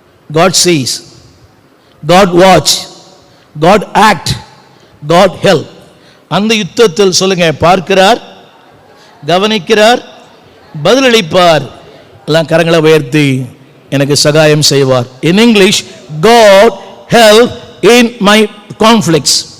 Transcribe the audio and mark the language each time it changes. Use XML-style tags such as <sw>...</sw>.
<en>God sees, God watch, God act, God help.</en> <ta>அந்த யுத்தத்தில் சொல்லுங்க. பார்க்கிறார், கவனிக்கிறார், பதிலளிப்பார், எல்லாம் கரங்களை உயர்த்தி எனக்கு சகாயம் செய்வார்.</ta> <en>In English, God help in my conflicts.</en>